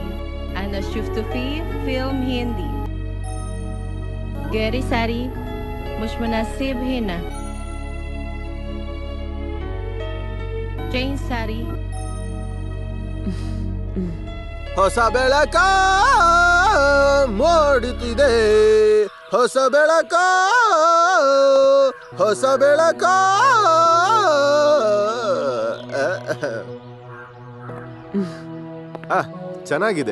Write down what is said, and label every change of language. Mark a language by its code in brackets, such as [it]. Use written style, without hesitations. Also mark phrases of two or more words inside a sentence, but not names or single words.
[ar] أنا شفته في فيلم هندي. غيري ساري مش مناسب هنا. جين ساري. [kn] ಹೊಸ ಬೆಳಕ ಮೂಡುತ್ತಿದೆ, ಹೊಸ ಬೆಳಕ, ಹೊಸ ಬೆಳಕ. ಚೆನ್ನಾಗಿದೆ.